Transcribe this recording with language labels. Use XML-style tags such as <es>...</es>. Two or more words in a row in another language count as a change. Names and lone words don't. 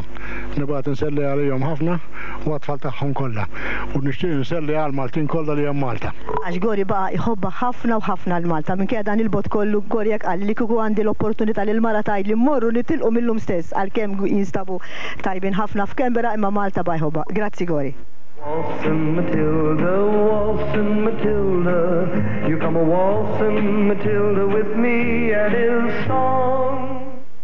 <mt>Nibgħat nselli għalihom ħafna u għat-tfal tagħhom kollha. U nixtieq nselli għal Maltin kollha li hemm Malta. Għax Gori baqa' jħobba ħafna u ħafna l-Malta. Minkejja dan il-bot kollu Gori jekk qal li kieku għandi l-opportunità li l-mara tgħid li mmorru nitilqu millum stess għalkemm jinstabu tajbin ħafna f'Kembera imma Malta bajħobba. Grazzi Gori.</mt> <en>Waltzing Matilda, Waltzing Matilda, you come a waltzing Matilda with me and his song.</en>